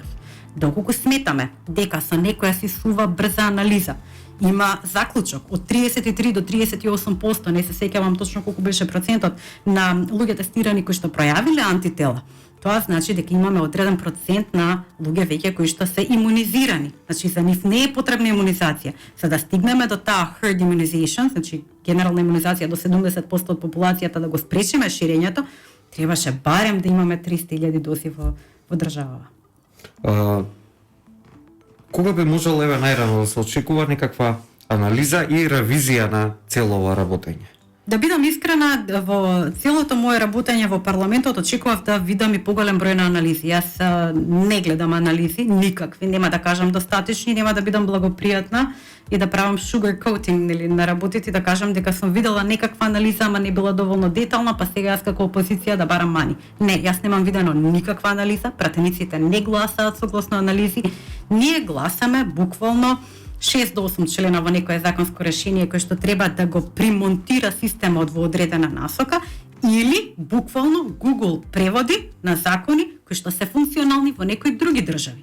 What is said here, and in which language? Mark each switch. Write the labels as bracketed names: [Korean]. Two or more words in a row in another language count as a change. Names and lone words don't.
[Macedonian] Доколку сметаме дека со некоја си сува брза анализа има заклучок од 33 до 38%, не се сеќавам точно колку беше процентот на луѓе тестирани кои што пројавиле антитела. Тоа значи дека имаме одреден процент на луѓе веќе кои што се имунизирани. Значи за нив не е потребна имунизација. За да стигнеме до таа [English] herd immunization, [Macedonian] значи генерална имунизација до 70% од популацијата да го спречиме ширењето, требаше барем да имаме 300.000 дози во државава. Кога би можело најрано да се очекува некаква анализа и ревизија на цело ова работење? Да бидам искрена, во целото мое работење во парламентот очекував да видам и поголем број на анализи. Јас не гледам анализи, никакви, нема да кажам достатични, нема да бидам благопријатна и да правам [English] sugar coating [Macedonian] нели на работите и да кажам дека сум видела некаква анализа, ама не била доволно детална, па сега јас како опозиција да барам мани. Не, јас немам видено никаква анализа, пратениците не гласаат согласно анализи. Ние гласаме буквално 6 до 8 члена во некое законско решение кој што треба да го примонтира системот во одредена насока или буквално Google преводи на закони кои што се функционални во некои други држави.